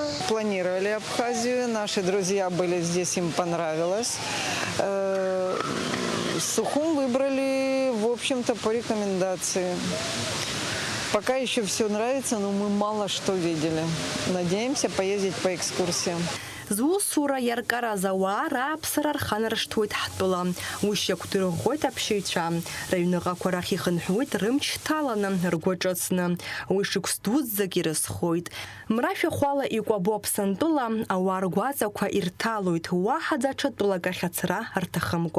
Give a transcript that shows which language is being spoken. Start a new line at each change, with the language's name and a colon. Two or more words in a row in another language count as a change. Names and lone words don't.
Russian: Планировали Абхазию, наши друзья были здесь, им понравилось. Сухум выбрали, в общем-то, по рекомендации. Пока еще все нравится, но мы мало что видели. Надеемся поездить по экскурсиям.
Abkhazian: Зусура яркара зауара аԥсара рханаршҭуеит ҳтәыла. Уи шьақәдырӷәӷәоит аԥшьаҩцәа. Рыҩныҟақәа рахь ихынҳәуеит рымч ҭаланы, ргәы ҿыцны. Уи шықәс дуӡӡак ирызхоит. Мрашәахәала икәабо Аԥсынтәыла ауаа ргәаҵақәа ирҭалоит, уаҳа даҽа тәылак ахь ацара рҭахымкәа.